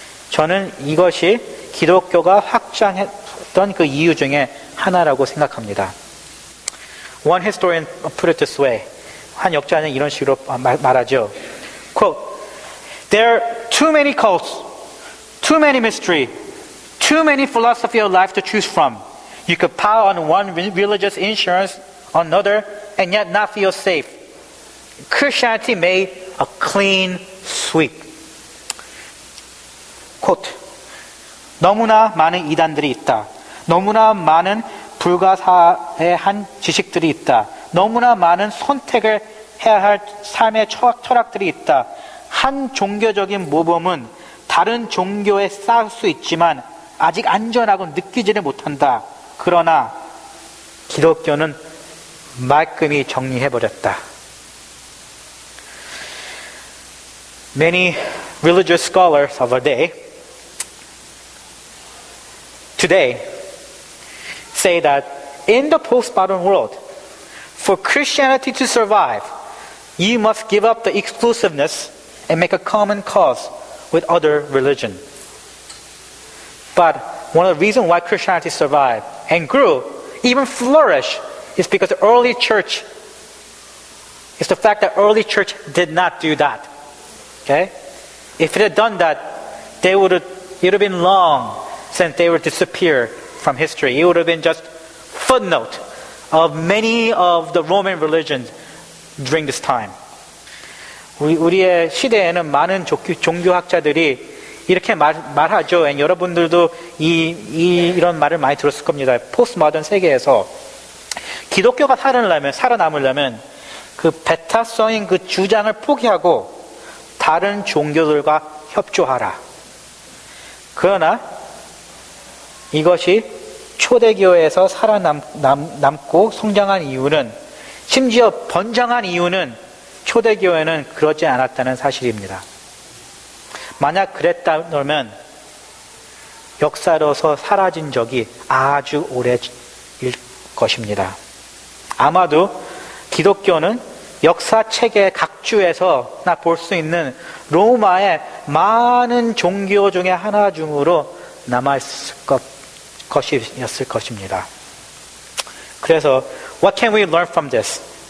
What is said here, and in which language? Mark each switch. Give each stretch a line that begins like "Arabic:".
Korean: 저는 이것이 기독교가 확장했던 그 이유 중에 하나라고 생각합니다.
English: One historian put it this way.
Korean: 한 역자는 이런 식으로 말하죠.
English: Quote, There are too many cults, too many mystery, too many philosophy of life to choose from. You could pile on one religious insurance on another and yet not feel safe. Christianity made a clean sweep.
Korean: Quote, 너무나 많은 이단들이 있다. 너무나 많은 불가사의한 지식들이 있다. 너무나 많은 선택을 해야 할 삶의 철학들이 있다. 한 종교적인 모범은 다른 종교에 쌓을 수 있지만 아직 안전하고 느끼지를 못한다. 그러나 기독교는 말끔히 정리해버렸다.
English: Many religious scholars of our day today say that in the postmodern world, for Christianity to survive, you must give up the exclusiveness and make a common cause with other religion. But one of the reasons why Christianity survived and grew, even flourished, is because the early church, it's the fact that early church did not do that. Okay? If it had done that, it would have been long since they would disappear from history. It would have been just footnote of many of the Roman religions during this time.
Korean: 우리의 시대에는 많은 종교학자들이 이렇게 말하죠. And 여러분들도 이런 말을 많이 들었을 겁니다. 포스트모던 세계에서 기독교가 살아남으려면 그 배타성인 그 주장을 포기하고 다른 종교들과 협조하라. 그러나 이것이 초대교회에서 살아남고 성장한 이유는, 심지어 번창한 이유는 초대교회는 그러지 않았다는 사실입니다. 만약 그랬다면 역사로서 사라진 적이 아주 오래일 것입니다. 아마도 기독교는 역사책의 각주에서나 볼 수 있는 로마의 많은 종교 중에 하나 중으로 남아있을 것이었을 것입니다.
English: 그래서 What can we learn from this?